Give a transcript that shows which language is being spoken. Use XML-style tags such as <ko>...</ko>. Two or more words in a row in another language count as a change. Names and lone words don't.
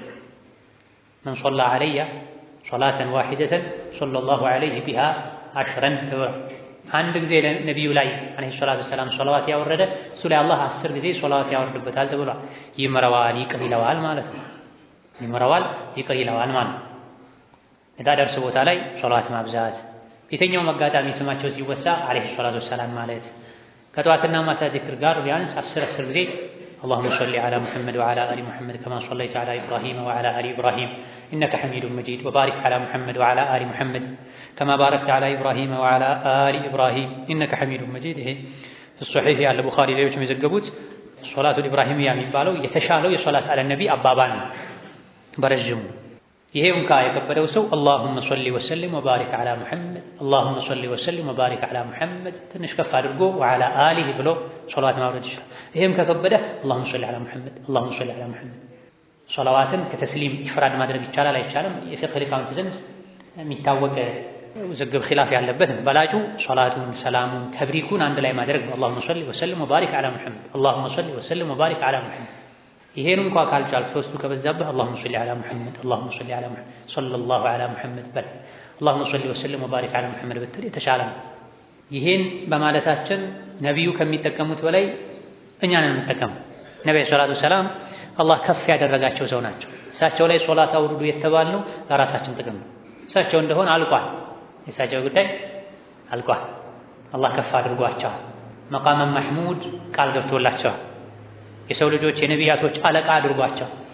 <ar>من صلى علي صلاة واحدة صلى الله عليه بها عشرا</ar> <am>ተብሏል። አንድ ጊዜ ነቢዩ ላይ</am> <ar>عليه الصلاة والسلام</ar> <am>ሶላዋት ያወረደ እሱ ላይ አላህ 10 ጊዜ ሶላዋት ያወርድበታል ተብሏል። ይምረዋል፣ ይቅር ይለዋል ማለት ነው። ይምረዋል፣ ይቅር ይለዋል ማለት ነው። እዛ ደርስ ቦታ ላይ ሶላዋት ማብዛት፣ የትኛውም አጋጣሚ ስማቸው ሲወሳ</am> <ar>عليه الصلاة والسلام</ar> <am>ማለት፣ ከጠዋትና ማታ ዚክር ጋር ቢያንስ 10 ጊዜ</am> <ar>اللهم صل على محمد وعلى آل محمد كما صليت على إبراهيم وعلى آل إبراهيم إنك حميد مجيد وبارك على محمد وعلى آل محمد كما باركت على إبراهيم وعلى آل إبراهيم إنك حميد مجيد في الصحيح على البخاري ليش مزجبوت صلاة الإبراهيمية</ar> <am>የሚባለው የተሻለው የሶላት አለ ነቢ አባባል ነው በረጅሙ ይሄውን የከበደው ሰው</am> <ar>اللهم صل وسلم وبارك على محمد اللهم صل وسلم وبارك على محمد</ar> <am>ትንሽ ከፍ አድርጎ</am> <ar>وعلى آله</ar> <am>ብሎ ሶላት ማውረድ ይችላል ይሄም ከከበደ</am> <ar>اللهم صل على محمد اللهم صل على</ar> <am>محمد ሶላዋትን ከተስሊም ኢፍራድ ማድረግ ይቻላል አይቻልም የፊቅህ ሊቃውንት ዘንድ የሚታወቅ ውዝግብ ኺላፍ ያለበት በላጩ ሶላቱን ሰላሙን ተብሪኩን አንድ ላይ ማድረግ ነው</am> <ar>اللهم صل وسلم وبارك على محمد اللهم صل وسلم وبارك على محمد</ar> <am>ይሄን እንኳን ካልቻል ሶስቱ ከበዛብህ</am> <ar>اللهم صل على محمد اللهم صل على محمد صلى الله على محمد</ar> <am>በል</am> <ar>اللهم صل وسلم وبارك على محمد</ar> <am>ብትል የተሻለ ነው ይሄን በማለታችን ነብዩ ከሚጠቀሙት በላይ እኛ ነን የምንጠቀመው ነብዩ</am> <ar>صلى الله عليه وسلم</ar> <am>አላህ ከፍ ያደረጋቸው ሰው ናቸው እሳቸው ላይ ሶላት አውርዱ የተባልነው ለራሳችን ጥቅም ነው እሳቸው እንደሆነ አልቋል የእሳቸው ጉዳይ አልቋል አላህ ከፍ አድርጓቸዋል</am> <ar>مقام محمود</ar> <am>ቃል ገብቶላቸዋል የሰው ልጆች የነቢያቶች አለቃ አድርጓቸው</am>